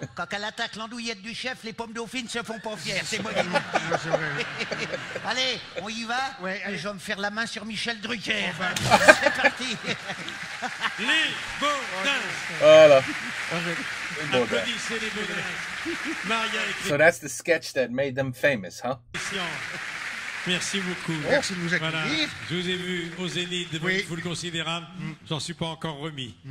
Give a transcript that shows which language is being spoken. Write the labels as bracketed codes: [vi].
[fr] Quand elle attaque l'andouillette du chef, les pommes dauphines se font pas fières. C'est moi qui vous le dis. Allez, on y va? Ouais, allez. Je vais me faire la main sur Michel Drucker. C'est parti! Les Baudins. Voilà. Applaudissez les Baudins. Maria et [en] So that's the sketch that made them famous, huh? [fr] Christian. Merci beaucoup. Merci de nous Voilà. accueillir. Je vous ai vu au Zénith devant Oui. une foule considérable. J'en suis pas encore remis.